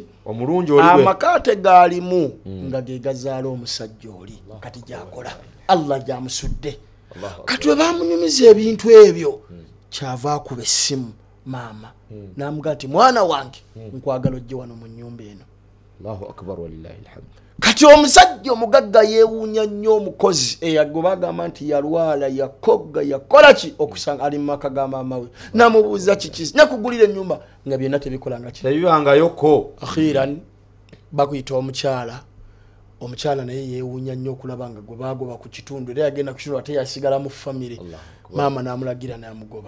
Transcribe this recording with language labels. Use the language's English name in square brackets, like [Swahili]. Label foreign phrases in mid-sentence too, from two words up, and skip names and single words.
[Ganda] omulungi amakaate gaalimu nga ge gazaala omusajja oli kati gyakola Allah gyamusudde kati bamunyumiza ebintu ebyo kyava akuba essimu maama namuga nti mwana wange nkwagala ojje wano mu nnyumba eno. [Arabic] الله أكبر ولله الحمد. [Ganda] Kati omusajja omugagga yeewuunya nnyo omukozi eyagoba agamba nti yalwala yakogga yakola ki okusanga ali mu maka ga maama we namubuuza kiki nakugulira ennyumba nga byonna tebikolanga ki tebibangayo akhiran bakuyita omukyala naye yeewuunya nnyo okulaba nga gwe baagoba ku kitundu era yagenda ku kitundu ate yasigala mu famire maama n'amulagira n'amugoba